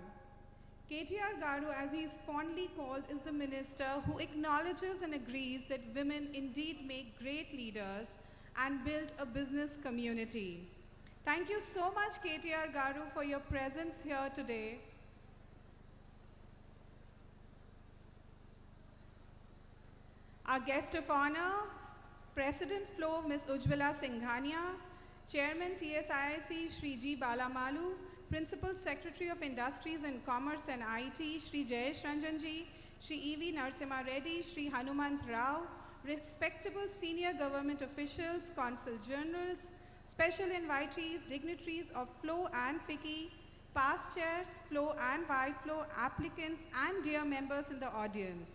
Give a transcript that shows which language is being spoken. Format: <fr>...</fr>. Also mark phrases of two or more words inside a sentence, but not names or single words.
<en>KTR Garu, as he is fondly called, is the minister who acknowledges and agrees that women indeed make great leaders and build a business community. Thank you so much, KTR Garu, for your presence here today. Our guest of honor, President Flow, Ms. Ujjwala Singhania, Chairman TSIIC, Shri G. Balamalu, Principal Secretary of Industries and Commerce and IT, Shri Jayesh Ranjanji, Shri E.V. Narasimha Reddy, Shri Hanumant Rao, respectable senior government officials, consul generals, special invitees, dignitaries of Flow and FICCI, past chairs, Flow and Y-Flow, applicants, and dear members in the audience.</en>